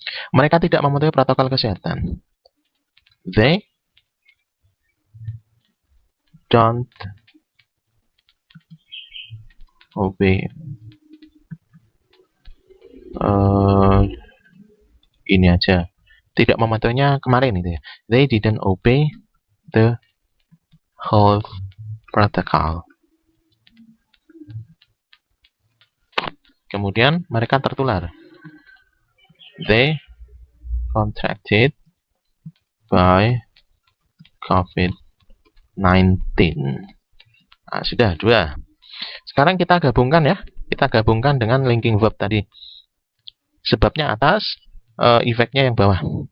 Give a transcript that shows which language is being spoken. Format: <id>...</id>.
<id>Mereka tidak mematuhi protokol kesehatan.</id> <en>They don't obey.</en> <id>Ini aja. Tidak mematuhinya kemarin itu ya.</id> <en>They didn't obey the health protocol.</en> <id>Kemudian mereka tertular.</id> <en>They contracted by COVID-19.</en> <id>Nah, sudah 2. Sekarang kita gabungkan ya. Kita gabungkan dengan linking verb tadi. Sebabnya atas, efeknya yang bawah.</id>